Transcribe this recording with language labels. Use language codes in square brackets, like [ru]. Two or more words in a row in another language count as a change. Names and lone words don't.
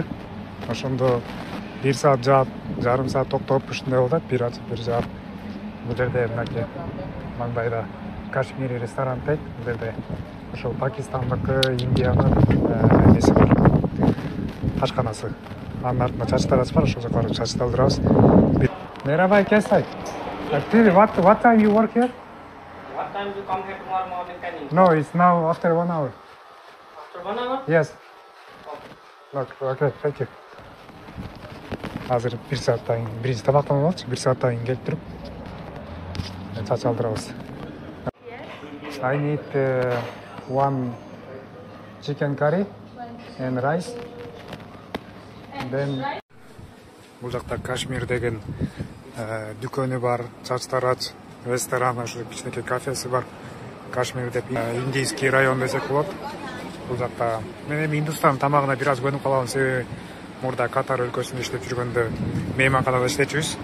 [ky] Ошондо 1 саат жаап, жарым саат токтоп ушундай болот, бир ачып, бир жаап. Бул жерде мынакей маңдайда Кашмири ресторан дейт. Бул жерде ошол Пакистандыкы, Индиянын эмеси бар. Ашканасы. Анын артында чачтарач бар, ошол жака барып чачты алдырабыз. [tr] Merhaba, Kesay. [en] Actually, what time you work here? What time you come here tomorrow morning, Kenny? No, it's now after 1 hour. After 1 hour? Yes. Okay, thank you. [ky] Азыр 1 сааттан кийин биринчи табактанып алчу, 1 сааттан кийин келип туруп чач алдырабыз. [en] I need one chicken curry and rice. [ky] Then бул жакта Кашмир деген дүкөнү бар, чачтарач, ресторан, ошо кичинекей кафеси бар. Кашмир деп [ru] индийский район [ky] десек болот. Бул жакта мен эми Индустан тамагына бир аз көнүп калам, себеби мурда Катар өлкөсүндө иштеп жүргөндө мейманканада иштечүбүз.